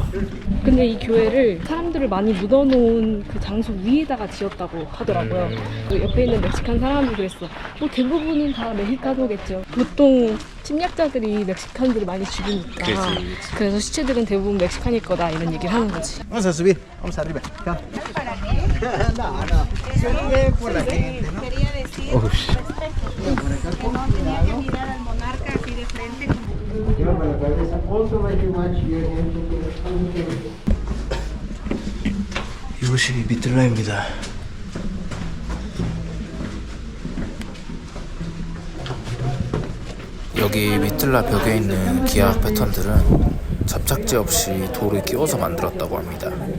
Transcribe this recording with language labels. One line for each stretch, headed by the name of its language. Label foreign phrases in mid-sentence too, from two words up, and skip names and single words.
Korean: 근데 이 교회를 사람들을 많이 묻어놓은 그 장소 위에다가 지었다고 하더라고요. 그 옆에 있는 멕시칸 사람들이 그랬어. 뭐 대부분은 다 멕시카노겠죠. 보통 침략자들이 멕시칸들을 많이 죽이니까. 그래서 시체들은 대부분 멕시칸일 거다 이런 얘기를 하는 거지.
Spanish: Vamos a subir, vamos arriba. Acá. No, no. Subir por la gente, ¿no?
Korean: 어우씨. 이곳이 미틀라입니다. 여기 미틀라 벽에 있는 기악 패턴들은 접착제 없이 돌을 끼워서 만들었다고 합니다.